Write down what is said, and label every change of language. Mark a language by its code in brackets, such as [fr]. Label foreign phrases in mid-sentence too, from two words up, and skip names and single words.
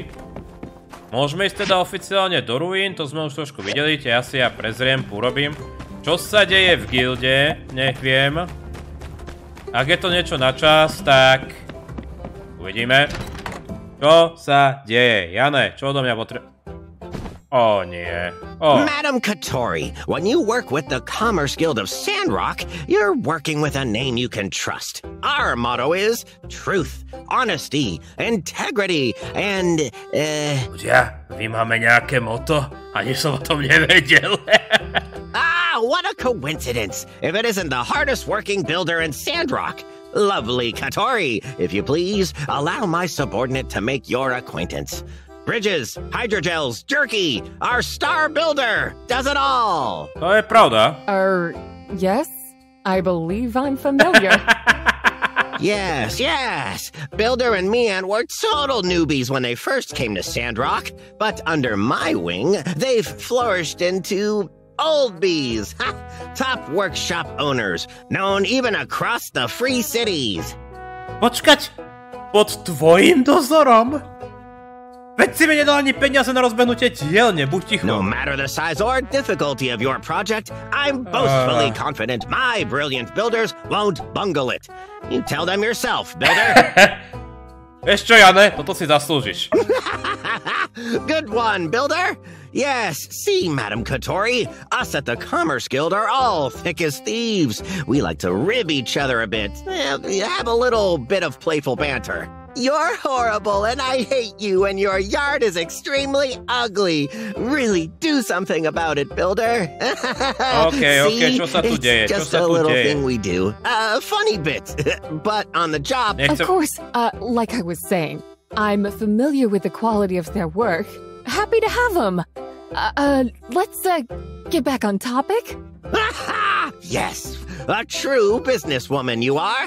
[sk] Môžeme ísť teda oficiálne do ruín, to sme už trošku videli, ja si prezriem, urobím. Čo sa deje v gilde, nech viem. Ak je to niečo na čas, tak... Uvidíme. Čo sa deje? Jane, čo odo mňa potrebuje? Oh, nie. [en] Madam Katori, when you work with the Commerce Guild of Sandrock, you're working with a name you can trust. Our motto is truth, honesty, integrity, and, [sk] Ja, vy máme nejaké moto? Ani som o tom nevedel. [en] What a coincidence! If it isn't the hardest working builder in Sandrock. Lovely Katori, if you please, allow my subordinate to make your acquaintance. Bridges, hydrogels, jerky, our star builder does it all. [sk] To je pravda. [en] Yes, I believe I'm familiar. Yes. Builder and Mian were total newbies when they first came to Sandrock, but under my wing, they've flourished into old bees. Top workshop owners, known even across the free cities. [sk] Počkať, pod tvojim dozorom? Veď si mi nedal ani peniaze na rozbehnutie dielne, buď ticho. [en] No matter the size or difficulty of your project, I'm boastfully confident my brilliant builders won't bungle it. You tell them yourself, builder. [sk] Vieš čo, Jane, toto si zaslúžiš. [en] Good one, builder. Yes, see, Madam Katori, us at the Commerce Guild are all thick as thieves. We like to rib each other a bit, have a little bit of playful banter. You're horrible and I hate you and your yard is extremely ugly. Really do something about it, builder. [sk] Okay, čo sa tu deje? [en] Just a little thing we do. Funny bit, but on the job. Of course, like I was saying, I'm familiar with the quality of their work. Happy to have them. Let's get back on topic. Yes, a true businesswoman you are.